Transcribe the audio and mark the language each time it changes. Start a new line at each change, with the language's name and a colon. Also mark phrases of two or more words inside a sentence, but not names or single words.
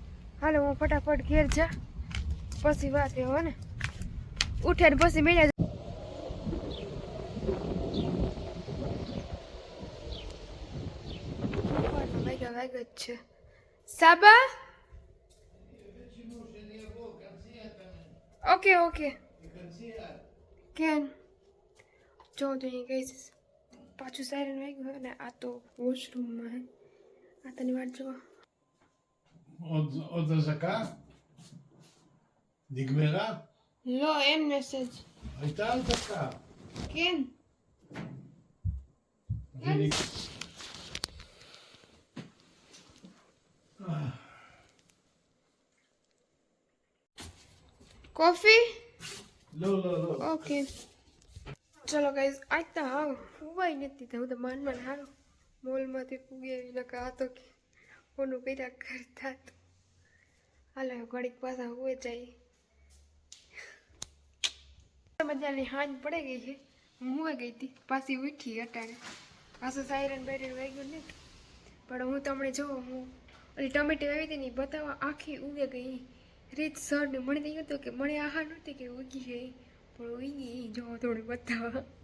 Gujarati: હાલો હું ફટાફટ ઘેર જા પછી વાત એ હો ને ઉઠે ને પછી મેળ્યા વાગ્યા જ છે સાબા
English: okay okay
Gujarati: કેન જો તો અહીં ગઈ પાછું સાયરન વાગ્યું હોય ને આ તો વોશરૂમમાં હે આ તની વાત જો
Hebrew: עוד אזעקה? נגמרה? לא, אין מסאג' הייתה אזעקה. כן. કોફી? לא, לא, לא.
Gujarati: ઓકે ચલો ગાઈઝ આજ તો હાવ ઉવાઈ નથી હું તો માન હારો મોલમાંથી પૂગી આવી નકા આ તો કે ઓનું કર્યા કરતા હાલો ઘડીક પાછા હુએ જાય મજાની હાંજ પડે ગઈ છે હું હુએ ગઈ હતી પાછી ઉઠી અટાણે પાછું સાયરન બાયરન વાગ્યું ને પણ હું તમને જો હું ઓલી ટમેટી આવી હતી ને બતાવવા આખી ઉગે ગઈ રીત સર ને મને તો હતું કે મને આહાર નહોતી કે ઉગી ગઈ પણ ઉગી જો થોડું બતાવવા